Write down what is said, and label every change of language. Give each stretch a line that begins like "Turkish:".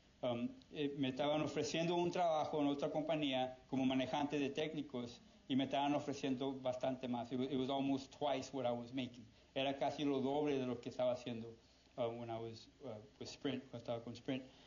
Spanish: Me estaban ofreciendo un trabajo en otra compañía como manejante de técnicos y me estaban ofreciendo bastante más.
English: It was almost twice what I was making.
Spanish: Era casi lo doble de lo que estaba haciendo
English: when I was with Sprint,
Spanish: cuando estaba con Sprint.